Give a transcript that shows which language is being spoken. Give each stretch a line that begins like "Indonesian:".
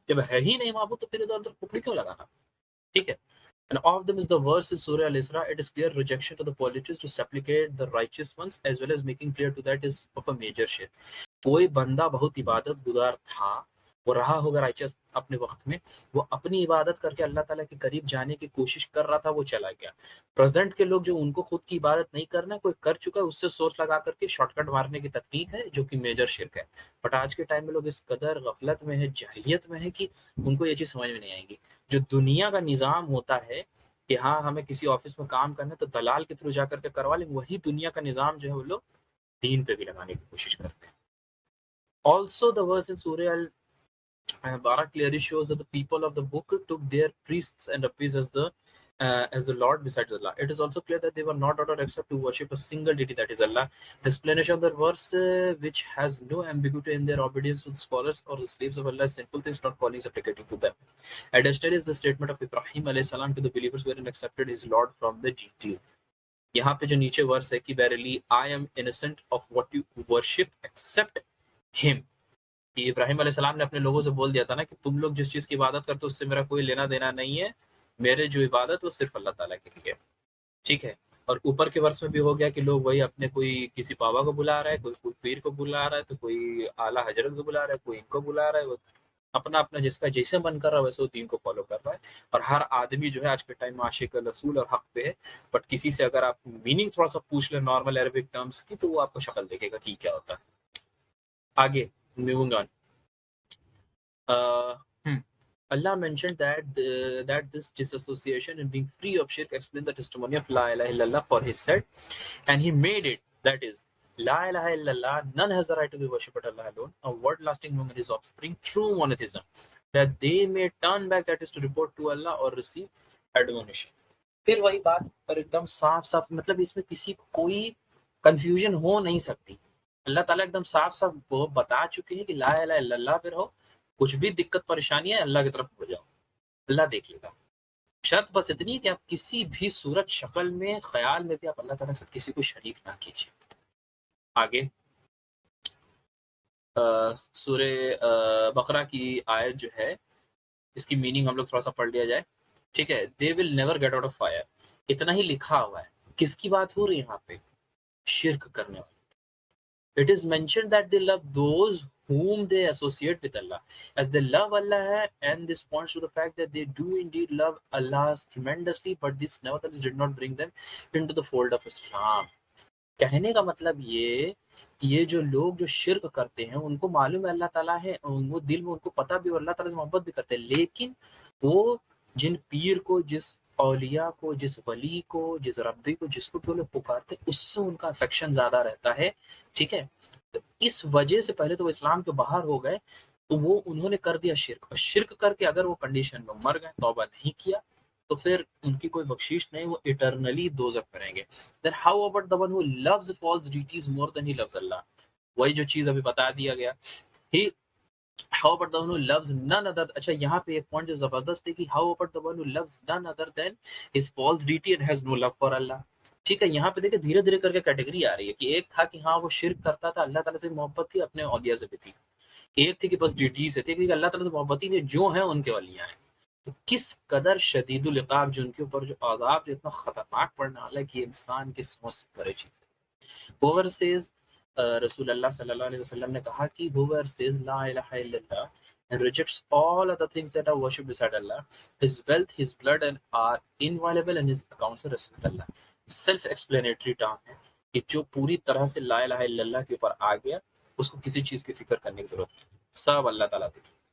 Urdu: جب ہے ہی نہیں معبود تو پھر ادھر ادھر پکڑی کیوں لگانا. ٹھیک ہے.
English: And of them is the verse in Surah Al-Isra. It is clear rejection to the polytheists to supplicate the righteous ones, as well as making clear to that is of a major shirk.
Urdu: کوئی بندہ بہت عبادت گزار تھا، وہ رہا ہوگا رائچس اپنے وقت میں، وہ اپنی عبادت کر کے اللہ تعالیٰ کے قریب جانے کی کوشش کر رہا تھا، وہ چلا گیا. پریزنٹ کے لوگ جو ان کو خود کی عبادت نہیں کرنا، کوئی کر چکا ہے، اس سے سورس لگا کر کے شارٹ کٹ مارنے کی تکنیک ہے جو کہ میجر شرک ہے. بٹ آج کے ٹائم میں لوگ اس قدر غفلت میں ہے، جاہلیت میں ہے کہ ان کو یہ چیز سمجھ میں نہیں آئے گی. جو دنیا کا نظام ہوتا ہے کہ ہاں ہمیں کسی آفس میں کام کرنا ہے تو دلال کے تھرو جا کر کے کروا لیں، وہی دنیا کا نظام جو ہے وہ لوگ دین پہ بھی لگانے کی کوشش کرتے ہیں.
English: Also the verse in Surah Al-Baqarah clearly shows that the people of the book took their priests and rabbis as the Lord besides Allah. It is also clear that they were not ordered except to worship a single deity, that is Allah. The explanation of the verse, which has no ambiguity in their obedience to the scholars or the slaves of Allah, sinful things not calling is applicable to them. Additionally is the statement of Ibrahim alayhi salam to the believers wherein accepted his Lord from the deities.
Urdu: یہاں پہ جو نیچے ورس ہے کہ
English: verily I am innocent of what you worship except him.
Urdu: کہ ابراہیم علیہ السلام نے اپنے لوگوں سے بول دیا تھا نا کہ تم لوگ جس چیز کی عبادت کرتے ہو اس سے میرا کوئی لینا دینا نہیں ہے، میرے جو عبادت وہ صرف اللہ تعالیٰ کے لیے. ٹھیک ہے. اور اوپر کے ورس میں بھی ہو گیا کہ لوگ وہی اپنے کوئی کسی بابا کو بلا رہا ہے، کوئی پیر کو بلا رہا ہے، تو کوئی اعلیٰ حضرت کو بلا رہا ہے، کوئی ان کو بلا رہا ہے. وہ اپنا اپنا جس کا جیسے من کر رہا ہے ویسے وہ دین کو فالو کر رہا ہے. اور ہر آدمی جو ہے آج کے ٹائم میں عاشق رسول اور حق پہ ہے. بٹ کسی سے اگر آپ میننگ تھوڑا سا پوچھ لیں نارمل عربک ٹرمز کی تو وہ آپ کو شکل دیکھے گا کہ کیا ہوتا ہے. آگے moving on.
English: Allah mentioned that this disassociation and being free of shirk explained the testimony of La ilaha illallah, for he said, and he made it, that is, La ilaha illallah, none has the right to be worshipped but Allah alone, a word lasting among his offspring, true monotheism, that they may turn back, that is to report to Allah or receive admonition.
Urdu: پھر وہی بات پر ایک دم صاف صاف، مطلب اس میں کسی کو کوئی کنفیوژن ہو نہیں سکتی. اللہ تعالیٰ ایک دم صاف صاف وہ بتا چکے ہیں کہ لا الہ الا اللہ پہ رہو، کچھ بھی دقت پریشانی ہے اللہ کی طرف ہو جاؤ، اللہ دیکھ لے گا. شرط بس اتنی ہے کہ آپ کسی بھی صورت شکل میں خیال میں بھی آپ اللہ تعالیٰ کے ساتھ کسی کو شریک نہ کیجیے. آگے سورہ بقرہ کی آیت جو ہے اس کی میننگ ہم لوگ تھوڑا سا پڑھ لیا جائے. ٹھیک ہے.
English: They will never get out of fire.
Urdu: اتنا ہی لکھا ہوا ہے. کس کی بات ہو رہی ہے یہاں پہ؟ شرک کرنے والے.
English: It is mentioned that they love those whom they associate with Allah. As they love Allah, and this points to the fact that they do indeed love Allah tremendously, but this nevertheless did not bring them into the fold of Islam.
Urdu: کہنے کا مطلب یہ جو لوگ جو شرک کرتے ہیں ان کو معلوم ہے اللہ تعالیٰ ہے، وہ دل میں ان کو پتہ بھی، اللہ تعالیٰ سے محبت بھی کرتے ہیں، لیکن وہ جن پیر کو، جس اولیاء کو، جس ولی کو، جس ربی کو، جس کو بھی لوگ پکارتے ہیں، اس سے ان کا افیکشن زیادہ رہتا ہے. ٹھیک ہے. تو اس وجہ سے پہلے تو وہ اسلام کے باہر ہو گئے، تو وہ انہوں نے کر دیا شرک، اور شرک کر کے اگر وہ کنڈیشن میں مر گئے، توبہ نہیں کیا، تو پھر ان کی کوئی بخشش نہیں، وہ ایٹرنلی دوزخ میں رہیں گے.
English: Then how about the one who loves false deities more than he loves Allah?
Urdu: وہی جو چیز ابھی بتا دیا گیا.
English: He how about the one who loves none other.
Urdu: اچھا یہاں پہ ایک پوائنٹ جو زبردست ہے کہ
English: how about the one who loves none other than his false deity and has no love for Allah.
Urdu: ٹھیک ہے. یہاں پہ دیکھیں دھیرے دھیرے کر کے کیٹیگری آ رہی ہے کہ ایک تھا کہ ہاں وہ شرک کرتا تھا، اللہ تعالیٰ سے محبت تھی، اپنے اولیاء سے بھی تھی. ایک تھی کہ بس ڈیٹی سے تھی، کہ اللہ تعالیٰ سے محبت ہی نہیں، جو ہیں ان کے ولیاں ہیں. تو کس قدر شدید العقاب جو ان کے اوپر جو عذاب جو اتنا خطرناک پڑنے والا ہے کہ انسان کی سمجھ سے پرے چیز ہے.
English: Whoever says
Urdu: رسول اللہ صلی اللہ علیہ وسلم نے کہا کہ
English: whoever says لا الہ الا اللہ and rejects all other things that are worshipped beside Allah, his wealth, his blood and are inviolable and his accounts are with Allah.
Urdu: Self explanatory term ہے کہ جو پوری طرح سے لا الہ الا اللہ کے اوپر آ گیا اس کو کسی چیز کی فکر کرنے کی ضرورت نہیں، سب اللہ تعالیٰ دیکھے.